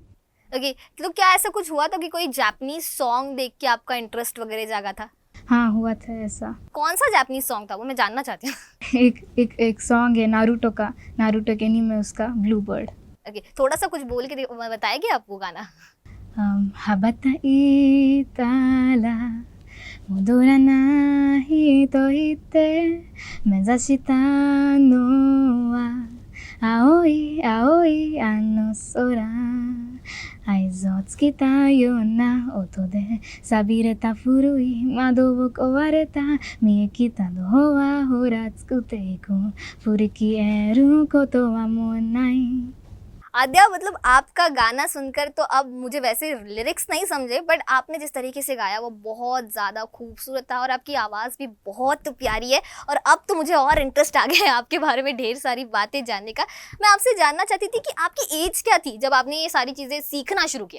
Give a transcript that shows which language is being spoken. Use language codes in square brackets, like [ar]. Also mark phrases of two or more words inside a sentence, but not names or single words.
[hi] ओके, तो क्या ऐसा कुछ हुआ था कि कोई [en] Japanese song [hi] देख के आपका इंटरेस्ट वगैरह जागा था? हाँ, हुआ था ऐसा। कौन सा [en] Japanese song [hi] था वो, मैं जानना चाहती हूँ। एक सॉन्ग है नारुतो का, नारुतो के एनीमे में उसका ब्लू बर्ड। ओके, थोड़ा सा कुछ बोल के बताएगी आप वो गाना? [ja] 羽ばたいたら戻らないと言って目指したのは青い青いあの空合図をつけたような音で錆びれた古い窓を壊れた見え切ったドアほら作っていく振り消えることはもうない。 [hi] आद्या, मतलब आपका गाना सुनकर तो अब मुझे वैसे लिरिक्स नहीं समझे, बट आपने जिस तरीके से गाया वो बहुत ज़्यादा खूबसूरत था और आपकी आवाज़ भी बहुत प्यारी है। और अब तो मुझे और इंटरेस्ट आ गया है आपके बारे में ढेर सारी बातें जानने का। मैं आपसे जानना चाहती थी कि आपकी एज क्या थी जब आपने ये सारी चीज़ें सीखना शुरू किया?